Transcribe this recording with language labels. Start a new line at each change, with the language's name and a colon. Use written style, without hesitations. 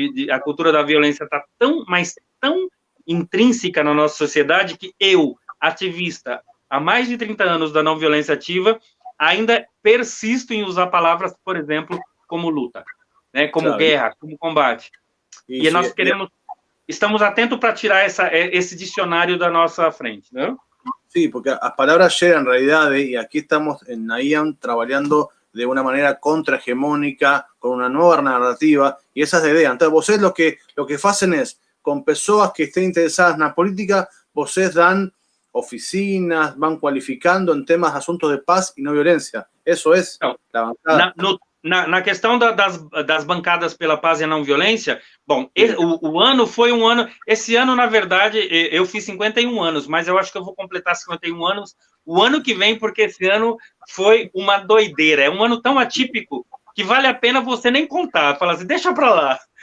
Portuguese: a cultura da violência está tão intrínseca na nossa sociedade, que eu, ativista, há mais de 30 anos da não violência ativa, ainda persisto em usar palavras, por exemplo, como luta, né, como claro, guerra, como combate. Isso, e nós estamos atentos para tirar esse dicionário da nossa frente, né?
Spanish: Sí, porque las palabras llegan en realidad, y aquí estamos en NAIAM trabajando de una manera contrahegemónica, con una nueva narrativa, y esa es la idea. Entonces, vosotros lo que hacen es, con personas que estén interesadas en la política, vosotros dan oficinas, van cualificando en temas, asuntos de paz y no violencia. Eso es la bancada.
Portuguese: Na questão das bancadas pela paz e a não violência, bom, o ano foi um ano, esse ano, na verdade, eu fiz 51 anos, mas eu acho que eu vou completar 51 anos o ano que vem, porque esse ano foi uma doideira, é um ano tão atípico que vale a pena você nem contar, falar assim, deixa pra lá.